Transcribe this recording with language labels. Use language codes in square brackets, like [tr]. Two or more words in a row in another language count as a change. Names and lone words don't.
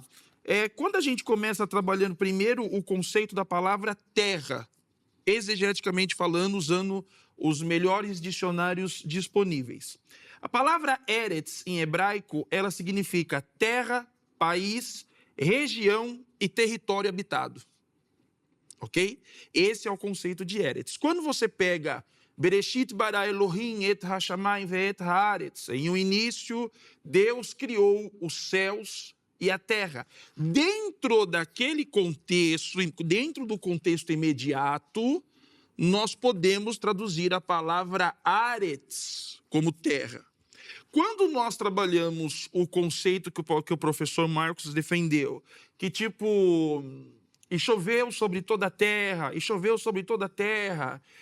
[pt] Quando a gente começa trabalhando primeiro o conceito da palavra terra, exegeticamente falando, usando os melhores dicionários disponíveis. A palavra Eretz, em hebraico, ela significa terra, país, região e território habitado. Ok? Esse é o conceito de Eretz. Quando você pega [he] בראשית ברא אלהים את השמים ואת הארץ, [pt] em um início, Deus criou os céus e a terra. Dentro daquele contexto, dentro do contexto imediato, nós podemos traduzir a palavra Aretz como terra. Quando nós trabalhamos o conceito que o professor Marcos defendeu, que tipo, e choveu sobre toda a terra, e choveu sobre toda a terra,